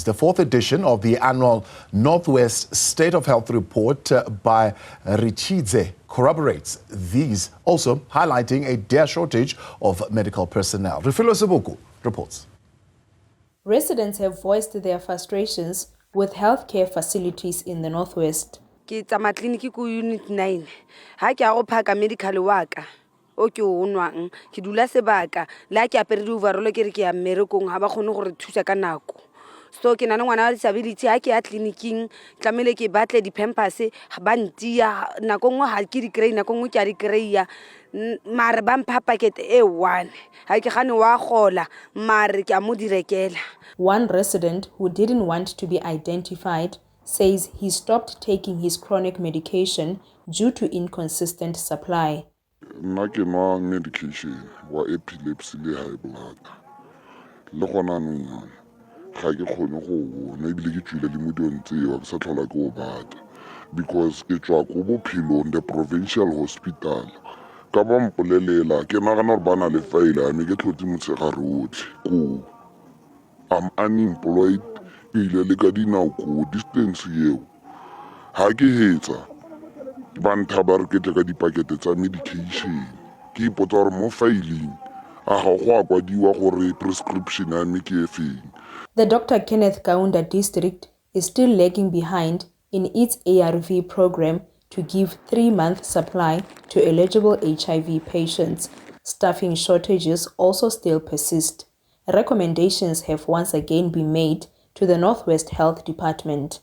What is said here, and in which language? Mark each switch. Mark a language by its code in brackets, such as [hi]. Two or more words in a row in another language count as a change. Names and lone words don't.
[en] The fourth edition of the annual Northwest State of Health report by Ritshidze corroborates these, also highlighting a dire shortage of medical personnel. Refiloe Seboko reports. Residents have voiced their frustrations with healthcare facilities in the Northwest. [tn] Ke tsama clinic ku unit 9 ha ke a go phaka medical waka o ke o nwang ke dula sebaka la ke apere di overall ke re ke ya mmerekong ha ba khone gore thusa ka nako so ke nana ngwana wa disability ha ke ya clinicing tlamele ke batle di pampers ba ntia nako ngwe ha ke di kry nako ngwe ke a di kry mare ba mpha packet e one ha ke gane wa gola mare ke a mo direkela. [en] One resident who didn't want to be identified says he stopped taking his chronic medication due to inconsistent supply. [tn] Nna ke nwa medication wa epilepsy le [en] high blood. [tn] Le gona nong ga ke khone go bona ebile ke tswile le modion tseo ke sa tlhola ke o batla because ke tswa go Bophilong [en] the provincial hospital [tn] ka ba mpolelela ke nagana gore bana le faila me ke tlhotse motshegare otlhe ko [en] I'm unemployed [tn] ile le ka dinao ko distance eo ha ke hetsa ba nthaba re ke ka dipakete tsa medication ke ipotsa gore mo filing a ga go akwadiwa gore prescription ya me ke efeng. [en] The Dr. Kenneth Kaunda district is still lagging behind in its ARV program to give 3-month supply to eligible HIV patients. Staffing shortages also still persist. Recommendations have once again been made to the Northwest Health Department.